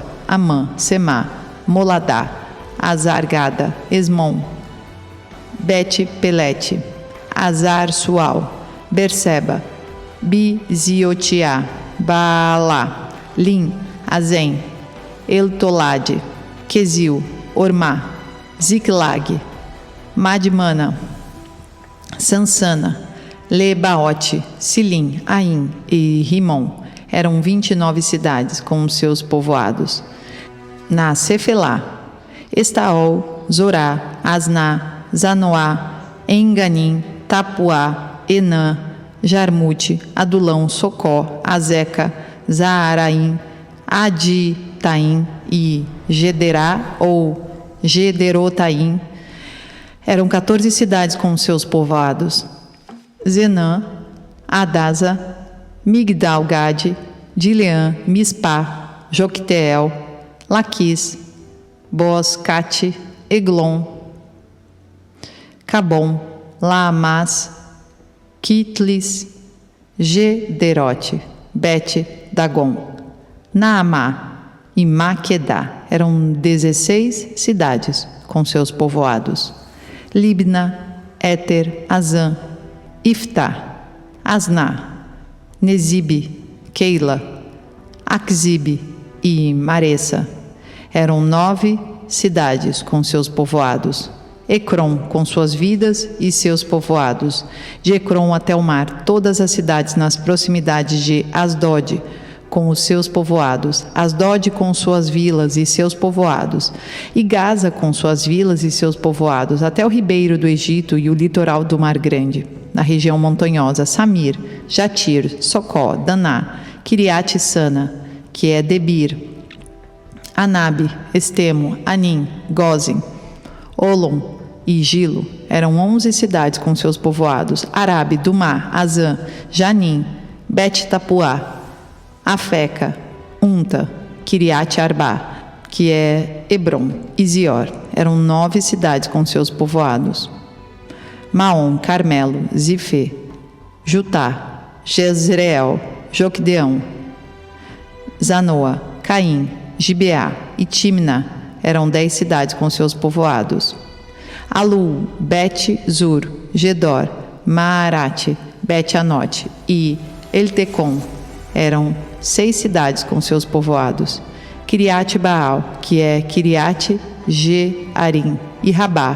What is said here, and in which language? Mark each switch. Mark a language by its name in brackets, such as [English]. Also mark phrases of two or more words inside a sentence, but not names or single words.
[Portuguese] Amã, Semá, Moladá, Azargada, Esmon, Bet-Pelete, Azar Sual, Berseba, Biziotiá, Baalá, Lim, Azem, Eltolade, Quesil, Ormá, Ziclag, Madmana, Sansana, Lebaote, Silim, Aim e Rimon. Eram 29 cidades com os seus povoados. Na Cefelá, Estaol, Zorá, Asná, Zanoá, Enganim, Tapuá, Enã, Jarmute, Adulão, Socó, Azeca, Zaaraim, Aditaim e Gederá ou Gederotaim. Eram 14 cidades com seus povoados. Zenã, Adasa, Migdal-Gade, Dileã, Mispá, Jocteel, Laquis, Boaz-Cate, Eglon, Cabom, Laamás, Quitlis, Gederote, Bet-Dagon, Naamá e Maquedá. Eram 16 cidades com seus povoados. Libna, Éter, Azã, Iftá, Asná, Nezibe, Keila, Axibe e Maressa. Eram 9 cidades com seus povoados. Ecrom, com suas vidas e seus povoados. De Ecrom até o mar, todas as cidades nas proximidades de Asdod, com os seus povoados. Asdod com suas vilas e seus povoados. E Gaza com suas vilas e seus povoados, até o ribeiro do Egito e o litoral do Mar Grande. Na região montanhosa, Samir, Jatir, Socó, Daná, Kiriat-Sana, que é Debir, Anabe, Estemo, Anim, Gozem, Olom e Gilo. Eram 11 cidades com seus povoados. Arabe, Dumá, Azã, Janim, Bet-Tapuá, Afeca, Unta, Kiriat-Arbá, que é Hebron e Zior. Eram 9 cidades com seus povoados. Maom, Carmelo, Zifê, Jutá, Jezreel, Jocdeão, Zanoa, Caim, Gibeá e Timna. Eram 10 cidades com seus povoados. Alu, Bet-Zur, Gedor, Maarate, Bet-Anote e Eltecom. Eram 6 cidades com seus povoados. Kiriat-Baal, que é Kiriat-Jearim, e Rabá.